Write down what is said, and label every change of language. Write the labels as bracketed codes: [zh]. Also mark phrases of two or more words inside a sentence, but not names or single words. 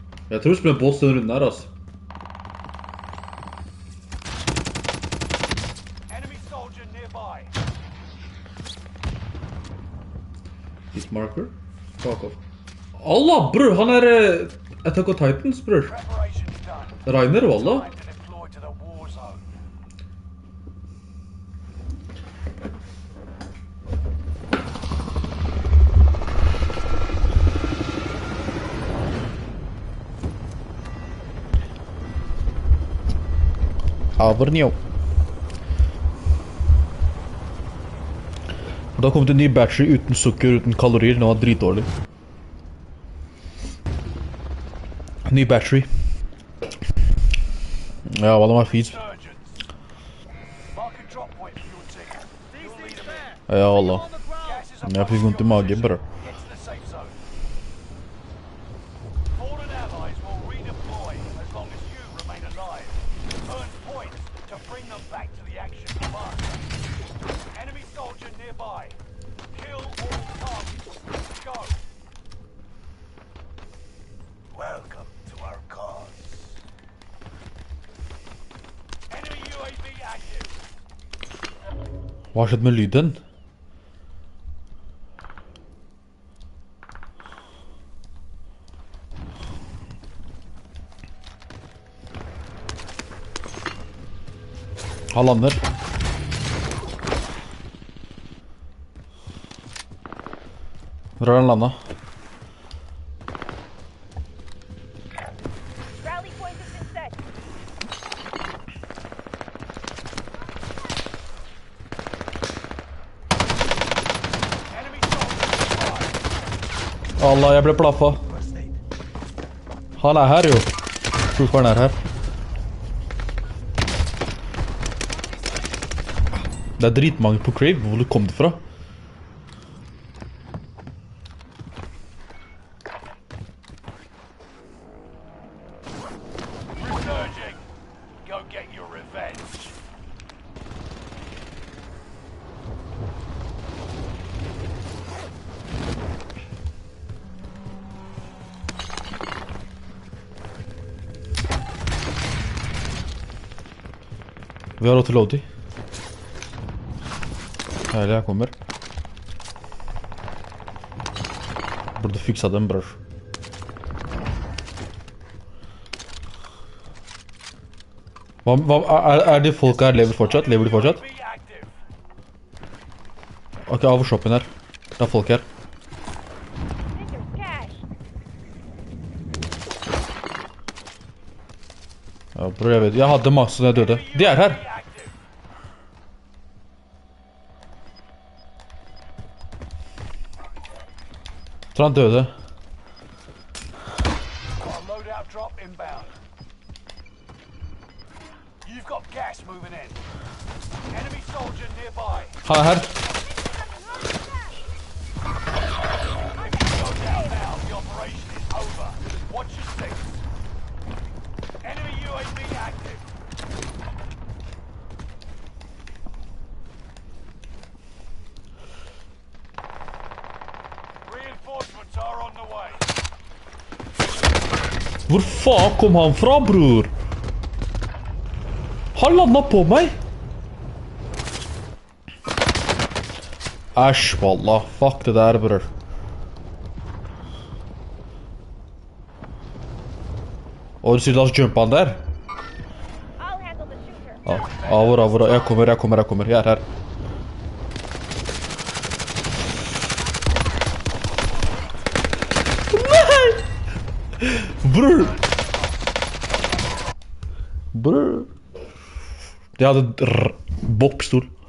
[no] Jeg tror vi spiller boss den runden her, altså. [en] Enemy soldier nearby. Hit marker. Fuck off. Allah, [no] bror, han er Attack of Titans, bror. [en] Preparations done. [no] Reiner, wallah. [en] Time to deploy to the war zone. Avernio. [no] Da kom det en ny battery uten sukker, uten kalorier. Den var dritdårlig. Ny battery. Ja, hva den var fint. [en] Surgeons. Mark a drop point for your team. You'll lead them in. [no] Ja, Allah. [en] Gas is [no] Men jeg fikk vondt i magen, bror. [en] Get to the safe zone. Fallen allies will redeploy as long as you remain alive. Earn points to bring them back to the action faster. Enemy soldier nearby. Kill all targets. Go. Welcome to our cause. Enemy UAV active. [no] Hva har skjedd med lyden? Han lander. Hvor har han landet? [en] Rally point has been set. Enemy soldier nearby. [no] Allah, jeg ble plaffa. [en] First aid. [no] Han er her, jo. Trooperen er her. Det er dritmange på Crave. Hvor kom det fra? [en] Resurging. Go get your revenge. [no] Vi har råd til Lodi. Herlig, jeg kommer. Burde fiksa den, bror. Er de folk her lever fortsatt? Lever de fortsatt? [en] Be active. [no] Ok, av shoppen her. Det er folk her. [en] There's cash. [no] Ja, bror, jeg vet. Jeg hadde masse da jeg døde. De er her! [en] Be active. [no] Tror han døde. [en] Got a loadout drop inbound. You've got gas moving in. Enemy soldier nearby. [no] Han er her. [en] Go down now. The operation is over. Watch your six. Enemy UAV active. Reinforcements are on the way. [no] Hvor faen kom han fra, bror? Han landet på meg! Æsj, wallah. Fuck det der, bror. Og du sier la oss jumpe han der? [en] I'll handle the shooter. [no] Ja, hvor. Jeg kommer. Jeg er her. Nei! Bror! Bror. Jeg hadde bokkstol.